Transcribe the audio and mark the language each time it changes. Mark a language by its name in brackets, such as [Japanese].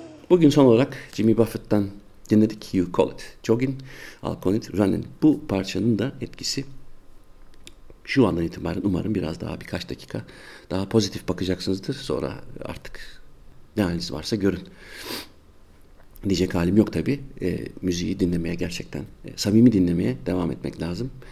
[Turkish] Bugün son olarak Jimmy Buffett'tan dinledik. [English] You call it jogging, I'll call it running. [Turkish] Bu parçanın da etkisi şu andan itibaren umarım biraz daha birkaç dakika daha pozitif bakacaksınızdır. Sonra artık ne haliniz varsa görün. Diyecek halim yok tabii. Müziği dinlemeye gerçekten samimi dinlemeye devam etmek lazım.